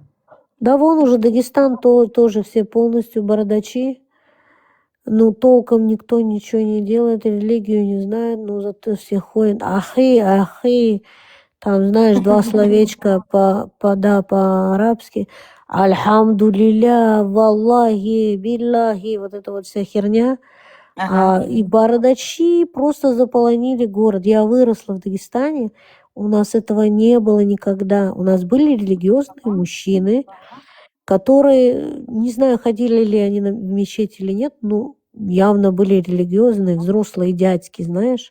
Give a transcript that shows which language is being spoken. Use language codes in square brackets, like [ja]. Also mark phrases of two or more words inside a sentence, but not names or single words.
[ru] Да вон уже Дагестан тоже все полностью бородачи. Ну, толком никто ничего не делает, религию не знает, но зато все ходят. Ахи. Там, знаешь, два словечка по-арабски. [ar] الحمد لله، والله، بالله, [ru] вот эта вот вся херня. Ага. И бородачи просто заполонили город. Я выросла в Дагестане, у нас этого не было никогда. У нас были религиозные мужчины, которые, не знаю, ходили ли они в мечеть или нет, но явно были религиозные, взрослые дядьки, знаешь.